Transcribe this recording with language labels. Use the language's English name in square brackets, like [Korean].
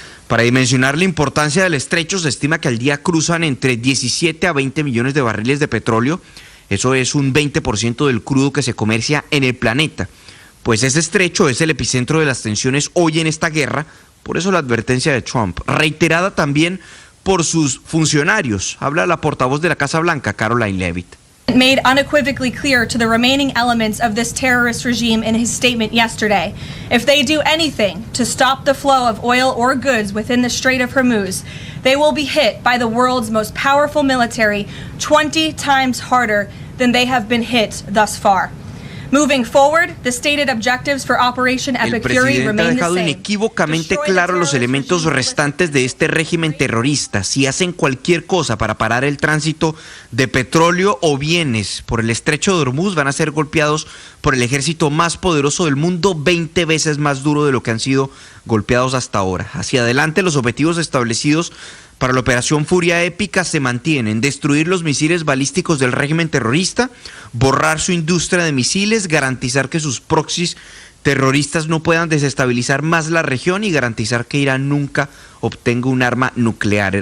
[Spanish] Para dimensionar la importancia del estrecho, se estima que al día cruzan entre 17 a 20 millones de barriles de petróleo. Eso es un 20% del crudo que se comercia en el planeta. Pues ese estrecho es el epicentro de las tensiones hoy en esta guerra. Por eso la advertencia de Trump, reiterada también por sus funcionarios. Habla la portavoz de la Casa Blanca, Caroline Leavitt. [English] Made unequivocally clear to the remaining elements of this terrorist regime in his statement yesterday. If they do anything to stop the flow of oil or goods within the Strait of Hormuz, they will be hit by the world's most powerful military 20 times harder than they have been hit thus far. Moving forward, the stated objectives for Operation Epic Fury remain the same. [Spanish] El presidente ha dejado inequívocamente claro los elementos restantes de este régimen terrorista. Si hacen cualquier cosa para parar el tránsito de petróleo o bienes por el estrecho de Hormuz, van a ser golpeados por el ejército más poderoso del mundo, 20 veces más duro de lo que han sido golpeados hasta ahora. Hacia adelante, los objetivos establecidos para la operación Furia Épica se mantienen: destruir los misiles balísticos del régimen terrorista, borrar su industria de misiles, garantizar que sus proxies terroristas no puedan desestabilizar más la región y garantizar que Irán nunca obtenga un arma nuclear.